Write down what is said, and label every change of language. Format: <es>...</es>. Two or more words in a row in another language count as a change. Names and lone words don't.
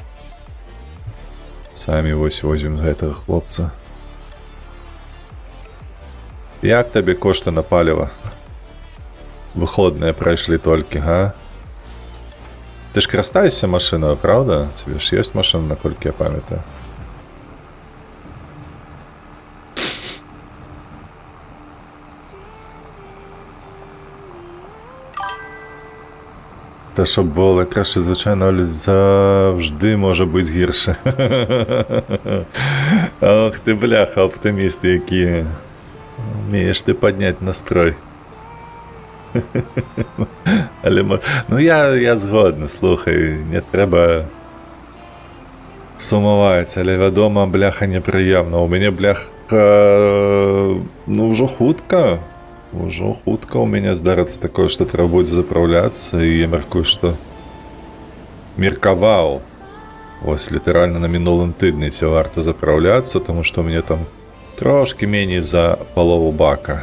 <be>Самі вось возьмем гэтага хлопца. Як табе кошты на паліва? Выходныя прайшлі толькі, га? Ты ж карыстаешся машыною, правда? Тебе ж ёсць машына, наколькі я памятаю.</be> <uk>Та щоб було краще, звичайно, але завжди може бути гірше. Ох ти, бляха, оптиміст який. Вмієш ти підняти настрой. Але, ну я згоден, слухай, не треба сумувати, але вдома, бляха, неприємно. У мене, бляха, ну вже хутка.</uk> <be>Уже хутка у меня здарыцца такое, что трэба будзе заправляцца, і я мяркую, што меркаваў. Вось літаральна на мінулым тыдні ці варта заправляцца, таму што у мяне там трошки меней за палову бака.</be>